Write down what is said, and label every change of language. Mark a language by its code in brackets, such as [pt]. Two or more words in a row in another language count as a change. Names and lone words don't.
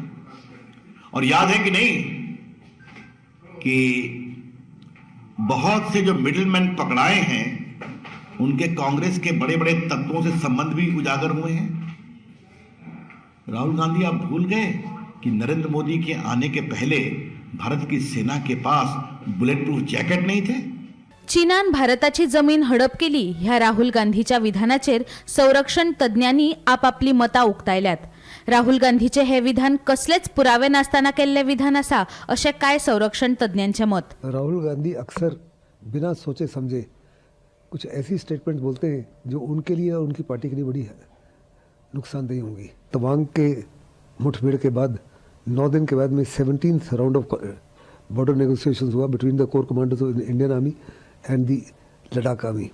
[hi] और याद है कि नहीं कि बहुत से जो मिडिलमैन पकड़ाए हैं उनके कांग्रेस के बड़े बड़े तत्वों से संबंध भी उजागर हुए हैं। राहुल गांधी, आप भूल गए कि नरेंद्र मोदी के आने के पहले भारत की सेना के पास [en] bullet proof jacket [hi] नहीं थे। [kok] चीनान भारताची जमीन हडप केली ह्या राहुल गांधीच्या विधानाचेर संरक्षण तज्ञांनी आपापली मतां उक्तायल्यात। राहुल गांधीचे हे विधान कसलेच पुरावे नासतना केल्ले विधान आसा अशें काय संरक्षण तज्ञांचे मत। [hi] राहुल गांधी अक्सर बिना सोचे समझे कुछ ऐसी स्टेटमेंट बोलते हैं जो उनके लिए और उनकी पार्टी के लिए बड़ी नुकसानदेही होंगी। तवांग के मुठभेड़ के बाद 9 दिन के बाद में [en] 17th round of border negotiations [hi] हुआ [en] between the core commanders of Indian army and the Ladakh army.